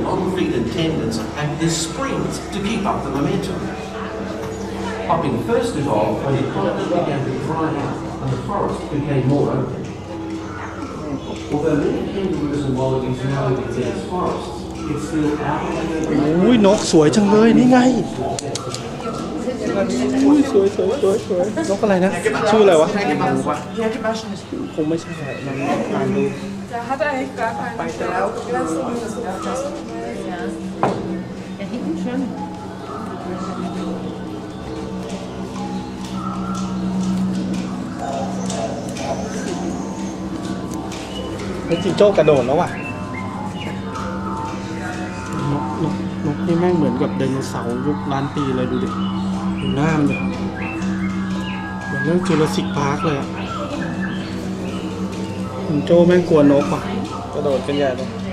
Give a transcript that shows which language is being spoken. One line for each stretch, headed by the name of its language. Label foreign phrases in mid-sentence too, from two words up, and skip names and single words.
English: long feet and tendons act as springs to keep up the momentum. Hopping first evolved when the continent began to dry out and the forest became more open. Although many kangaroos and wallabies now live in dense forests, it's still out of the
Thai: อุ้ยนกสวยจังเลยนี่ไงอุ้ยสวยนกอะไรนะชื่ออะไรวะคงไม่ใช่ลองอ่านดู
German: Da hat er eigentlich gar keinen. Lass ihn das so. Ja. Ja, hinten schon.
Thai: แล้วจิงโจ้กระโดดแล้วว่ะนกนี่แม่งเหมือนกับไดโนเสาร์ยุคล้านปีเลยดูดิดูหน้ามันเลยเหมือนเรื่องจูราสสิคพาร์คเลยอ่ะจิงโจ้แม่งกลัวนกอ่ะกระโดดกันใหญ่เลย